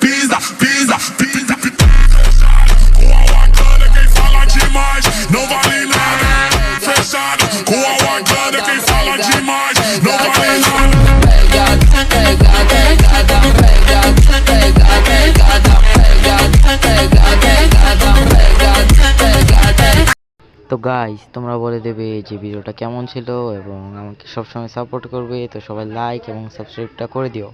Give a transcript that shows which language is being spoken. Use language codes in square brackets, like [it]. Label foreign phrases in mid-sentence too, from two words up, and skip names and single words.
[pt] Com a Wakanda quem fala demais não vale nada. Fechado com a Wakanda quem fala demais não vale nada. [bn] তো গাইস, তোমরা বলে দেবে যে ভিডিওটা কেমন ছিল এবং আমাকে সবসময় সাপোর্ট করবে। তো সবাই লাইক এবং সাবস্ক্রাইবটা করে দিও।